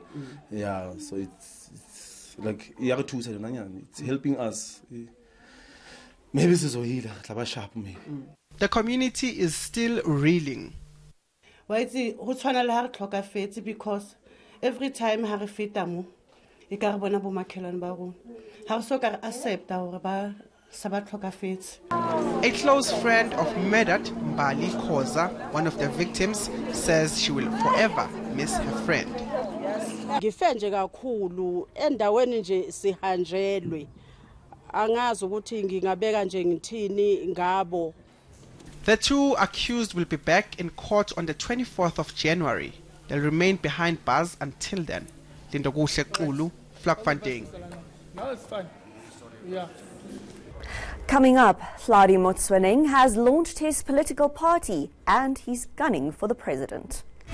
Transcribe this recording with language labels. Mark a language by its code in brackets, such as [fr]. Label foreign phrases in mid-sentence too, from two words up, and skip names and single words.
[en] Yeah, so it's like, it's helping us. Maybe this is sharp, maybe. The community is still reeling. Because every time I refit mo, I can't bona [st] bo makhelwane ba rona. Ha so ka accept hore ba [en] A close friend of Medat, Mbali Khoza, one of the victims, says she will forever miss her friend. [zu] Ngife nje kakhulu endaweni nje sihanjelwe angazi ukuthi ngingabeka nje ngithini ngabo. [en] The two accused will be back in court on the 24th of January. They'll remain behind bars until then. Lindo Kuhle Xulu, Vlakfontein. No, it's fine. Yeah. Coming up, Hlari Motsoeneng has launched his political party and he's gunning for the president.